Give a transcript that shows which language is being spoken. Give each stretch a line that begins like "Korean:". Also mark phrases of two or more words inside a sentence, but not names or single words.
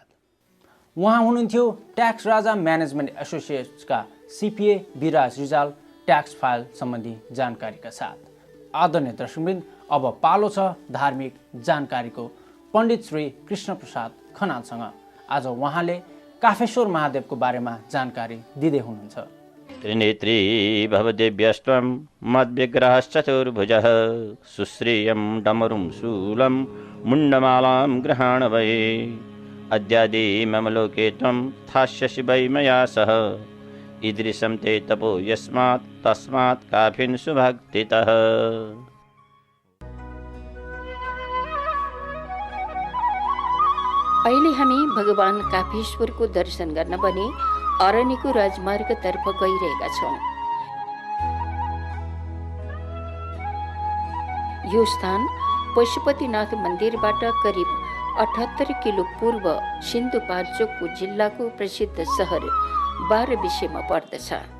Nepali: उहाँ हुनुहुन्थ्यो ट्याक्स राजा म्यानेजमेन्ट एसोसिएट्सका सिपिए विराज रिजाल ट्याक्स फाइल सम्बन्धी जानकारीका साथ। आदरणीय दर्शकवृन्द, अब पालो छ धार्मिक जानकारीको पण्डित श्री कृष्ण प्रसाद खनालसँग। आज उहाँले काफेश्वर महादेवको बारेमा जानकारी दिँदै हुनुहुन्छ।
Sanskrit: त्रिनेत्री भवदेव्यस्त्वं मद्विग्रहश्चतुर्भुजः सुश्रियं डमरुं शूलं मुण्डमालां गृहाण वै अद्यादि मम लोके त्वं स्थास्यसि वै मया सह ईदृशं ते तपो यस्मात् तस्मात् काफिन् सुभक्तितः।
Nepali: अहिले हामी भगवान काफेश्वरको दर्शन गर्न भने अरण्यको राजमार्गतर्फ गइरहेका छौँ। यो स्थान पशुपतिनाथ मन्दिरबाट करिब 78 किलो पूर्व सिन्धुपाल्चोकको जिल्लाको प्रसिद्ध सहर बारबिसेमा पर्दछ।